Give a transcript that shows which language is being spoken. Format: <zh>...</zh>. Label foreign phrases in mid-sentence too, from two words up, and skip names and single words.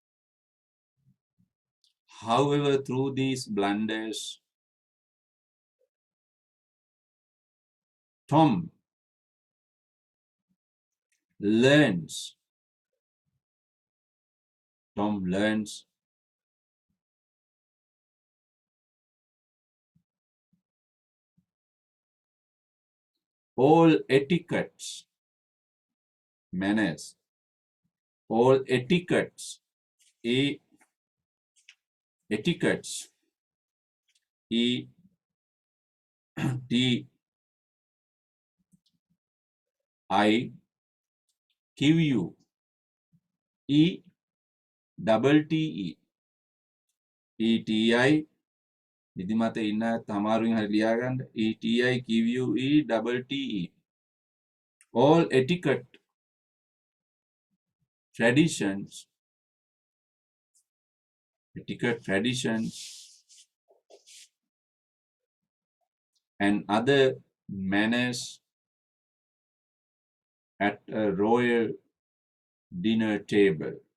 <en>Tom learns all etiquettes, manners, all etiquettes, etiquettes, E T I Q U E double T E E T I</en> <si>නිදිමත ඉන්න තමාරුවෙන් හරි ලියා ගන්න</si> <en>E T I Q U E double T E all etiquette traditions and other manners at a royal dinner table.</en>